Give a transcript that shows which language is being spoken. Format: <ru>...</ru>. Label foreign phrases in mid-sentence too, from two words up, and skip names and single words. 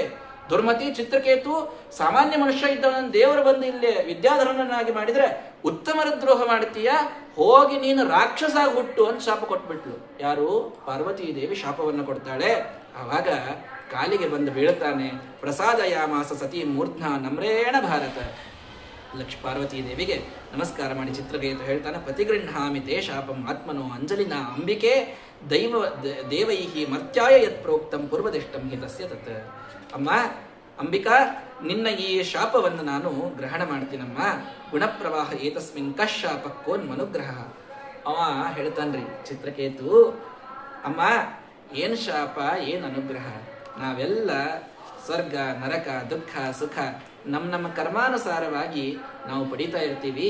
<kn>ದುರ್ಮತಿ ಚಿತ್ರಕೇತು ಸಾಮಾನ್ಯ ಮನುಷ್ಯ ಇದ್ದವನನ್ನು ದೇವರು ಬಂದು ಇಲ್ಲೇ ವಿದ್ಯಾಧರನನ್ನಾಗಿ ಮಾಡಿದ್ರೆ ಉತ್ತಮರ ದ್ರೋಹ ಮಾಡ್ತೀಯ, ಹೋಗಿ ನೀನು ರಾಕ್ಷಸ ಹುಟ್ಟು ಅಂತ ಶಾಪ ಕೊಟ್ಬಿಟ್ಲು. ಯಾರು? ಪಾರ್ವತೀ ದೇವಿ ಶಾಪವನ್ನು ಕೊಡ್ತಾಳೆ. ಆವಾಗ ಕಾಲಿಗೆ ಬಂದು ಬೀಳ್ತಾನೆ.</kn> <sa>ಪ್ರಸಾದಯಾಮಾಸ ಸತಿ ಮೂರ್ಧ್ನ ನಮ್ರೇಣ ಭಾರತ.</sa> <kn>ಪಾರ್ವತೀ ದೇವಿಗೆ ನಮಸ್ಕಾರ ಮಾಡಿ ಚಿತ್ರಕೇತು ಹೇಳ್ತಾನೆ,</kn> <sa>ಪ್ರತಿಗೃಹಾಮಿ ತೇ ಶಾಪಂ ಆತ್ಮನೋ ಅಂಜಲಿನ ಅಂಬಿಕೆ ದೇವೈಹಿ ಮರ್ತ್ಯಾಯ ಯತ್ ಪ್ರೋಕ್ತಂ ಪೂರ್ವದಿಷ್ಟಂ ಹಿ ತಸ್ಯ ತತ್.</sa> <kn>ಅಮ್ಮ ಅಂಬಿಕಾ, ನಿನ್ನ ಈ ಶಾಪವನ್ನು ನಾನು ಗ್ರಹಣ ಮಾಡ್ತೀನಮ್ಮ.</kn> <sa>ಗುಣಪ್ರವಾಹ ಏತಸ್ಮಿನ್ ಕಶಾಪಕ್ಕೋನ್ ಮನುಗ್ರಹ.</sa> <kn>ಅವ ಹೇಳ್ತಾನ್ರಿ ಚಿತ್ರಕೇತು, ಅಮ್ಮ ಏನ್ ಶಾಪ ಏನ್ ಅನುಗ್ರಹ. ನಾವೆಲ್ಲ ಸ್ವರ್ಗ ನರಕ ದುಃಖ ಸುಖ ನಮ್ಮ ಕರ್ಮಾನುಸಾರವಾಗಿ ನಾವು ಪಡಿತಾ ಇರ್ತೀವಿ.</kn>